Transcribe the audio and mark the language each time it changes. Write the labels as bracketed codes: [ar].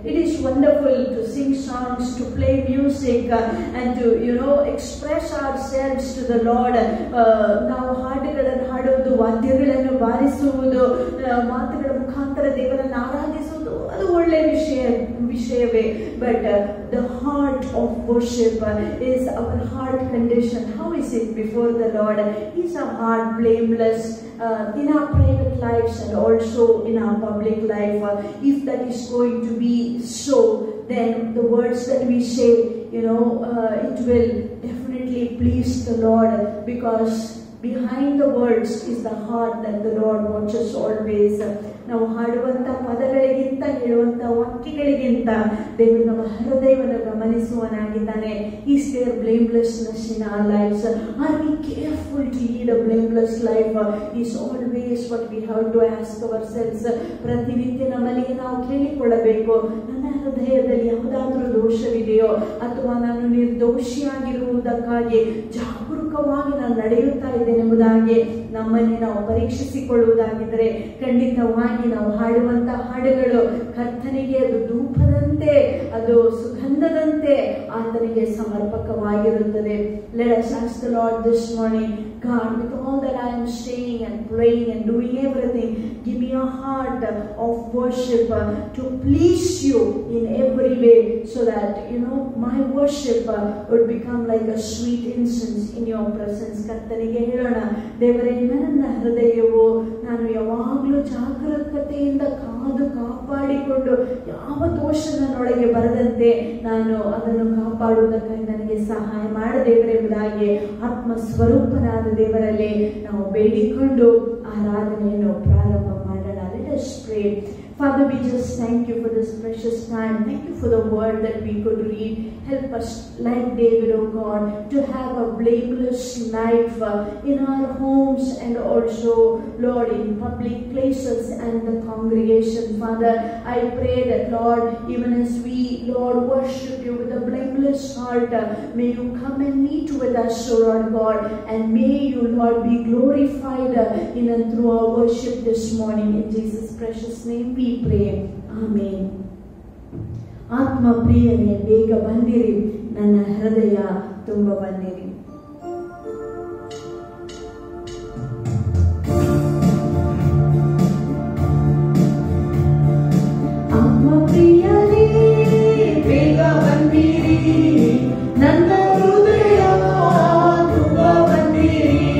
[en] It is wonderful to sing songs, to play music and to express ourselves to the Lord. [kn] ನಾವು ಹಾಡುಗಳನ್ನು ಹಾಡುವುದು, ವಾದ್ಯಗಳನ್ನು ಬಾರಿಸುವುದು, ಮಾತುಗಳ ಮುಖಾಂತರ ದೇವರನ್ನು ಆರಾಧಿಸುವುದು ಅದು ಒಳ್ಳೆ ವಿಷಯವೇ. [en] But the heart of worship is our heart condition. How is it before the Lord? Is our heart blameless in our private lives and also in our public life? If that is going to be so, then the words that we say, it will definitely please the Lord, because behind the words is the heart that the Lord watches always. [kn] ನಾವು ಹಾಡುವಂತ ಪದಗಳಿಗಿಂತ ಹೇಳುವಂತ ವಾಕ್ಯಗಳಿಗಿಂತ ದೇವರು ನಮ್ಮ ಹೃದಯವನ್ನು ಗಮನಿಸುವನಾಗಿದ್ದಾನೆ. [en] Is there blamelessness in our lives? Are we careful to lead a blameless life? Is always what we have to ask ourselves. [kn] ಪ್ರತಿನಿತ್ಯ ನಮ್ಮಲ್ಲಿ ನಾವು ಕೇಳಿಕೊಳ್ಳಬೇಕು, ನನ್ನ ಹೃದಯದಲ್ಲಿ ಯಾವುದಾದ್ರೂ ದೋಷವಿದೆಯೋ ಅಥವಾ ನಾನು ನಿರ್ದೋಷಿಯಾಗಿರುವುದಕ್ಕಾಗಿ ಜಾಗರೂಕವಾಗಿ ನಾನು ನಡೆಯುತ್ತಾ ಇದ್ದೇನೆ ಎಂಬುದಾಗಿ ನಮ್ಮನ್ನೇ ನಾವು ಪರೀಕ್ಷಿಸಿಕೊಳ್ಳುವುದಾಗಿದ್ದರೆ ಖಂಡಿತವಾಗಿ ನಾವು ಹಾಡುವಂತ ಹಾಡುಗಳು ಕರ್ತನಿಗೆ ಅದು ಧೂಪದಂತೆ, ಅದು ಸುಗಂಧದಂತೆ ಆತನಿಗೆ ಸಮರ್ಪಕವಾಗಿರುತ್ತದೆ. [en] Let us ask the Lord this morning, God, with all that I am saying and praying and doing everything, give me a heart of worship to please you in every way, so that my worship would become like a sweet incense in your presence. [kn] ಕರ್ತನಿಗೆ ಹೇಳೋಣ, ದೇವರೇ ನನ್ನ ಹೃದಯವು ನಾನು ಯಾವಾಗಲೂ ಜಾಗರೂಕತೆಯಿಂದ ಕಾಪಾಡಿಕೊಂಡು ಯಾವ ದೋಷ ನನ್ನೊಳಗೆ ಬರದಂತೆ ನಾನು ಅದನ್ನು ಕಾಪಾಡುವುದಕ್ಕಾಗಿ ನನಗೆ ಸಹಾಯ ಮಾಡದೇವರೇ ಎಂಬುದಾಗಿ ಆತ್ಮ ಸ್ವರೂಪನಾದ ದೇವರಲ್ಲಿ ನಾವು ಬೇಡಿಕೊಂಡು ಆರಾಧನೆಯನ್ನು ಪ್ರಾರಂಭ ಮಾಡೋಣ. [en] Let us pray. Father, we just thank you for this precious time. Thank you for the word that we could read. Help us, like David, oh God, to have a blameless life in our homes and also, Lord, in public places and the congregation. Father, I pray that, Lord, even as we, Lord, worship you with a blameless heart, may you come and meet with us, oh Lord God, and may you, Lord, be glorified in and through our worship this morning. In Jesus' precious name we pray. Amen. [kn] ಆತ್ಮ ಪ್ರಿಯನೇ, ಬೇಗ ಬಂದಿರಿ, ನನ್ನ ಹೃದಯ ತುಂಬ ಬಂದಿರಿ. ಆತ್ಮ ಪ್ರಿಯನೇ, ಬೇಗ ಬಂದಿರಿ, ನನ್ನ ಹೃದಯ ತುಂಬ ಬಂದಿರಿ.